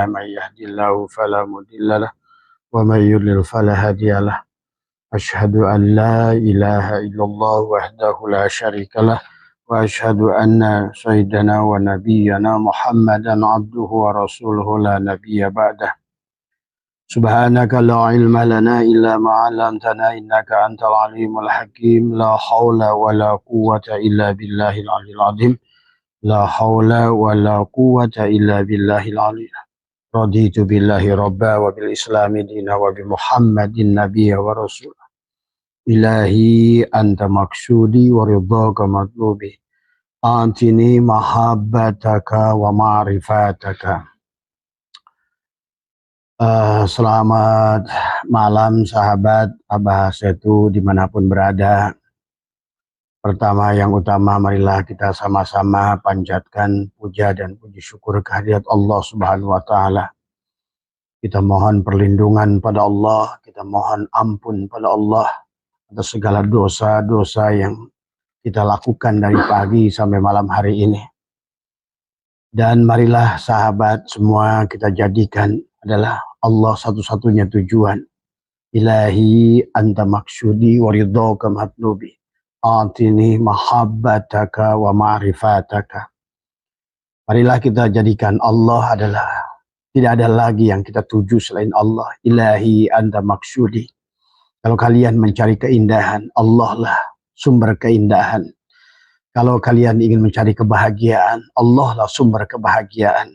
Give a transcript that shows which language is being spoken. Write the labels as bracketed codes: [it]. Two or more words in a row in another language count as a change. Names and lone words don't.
[ar] من يهده الله فلا مضل له ومن يضلل فلا هادي له. أشهد أن لا إله إلا الله وحده لا شريك له وأشهد أن سيدنا ونبينا محمدا عبده ورسوله لا نبي بعده. سبحانك لا علم لنا إلا ما علمتنا إنك أنت العليم الحكيم. لا حول ولا قوة إلا بالله العلي العظيم. لا حول ولا قوة إلا بالله العلي. رضيت بالله ربا وبالإسلام دينا وبمحمد نبيا ورسولا. إلهي أنت مقصودي ورضاك مطلوبي. أعطني محبتك ومعرفتك. [id] Selamat malam sahabat Abah Setu dimanapun berada. Pertama yang utama marilah kita sama-sama panjatkan puja dan puji syukur kehadirat Allah [ar] سبحانه وتعالى. [id] Kita mohon perlindungan pada Allah, kita mohon ampun pada Allah atas segala dosa-dosa yang kita lakukan dari pagi sampai malam hari ini. Dan marilah sahabat semua kita jadikan adalah Allah satu-satunya tujuan. [ar] إلهي أنت مقصودي ورضاك مطلوبي. أعطني محبتك ومعرفتك. [id] Marilah kita jadikan Allah adalah, tidak ada lagi yang kita tuju selain Allah. [ar] إلهي أنت مقصودي. [id] Kalau kalian mencari keindahan, Allah lah sumber keindahan. Kalau kalian ingin mencari kebahagiaan, Allah lah sumber kebahagiaan.